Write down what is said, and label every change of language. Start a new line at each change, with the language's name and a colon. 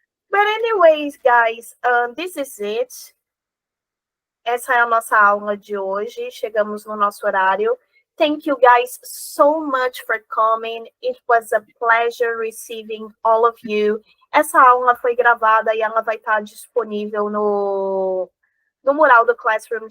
English: But anyways, guys, this is it.
Portuguese: Essa é a nossa aula de hoje. Chegamos no nosso horário.
English: Thank you guys so much for coming. It was a pleasure receiving all of you.
Portuguese: Essa aula foi gravada e ela vai estar disponível no mural do Classroom de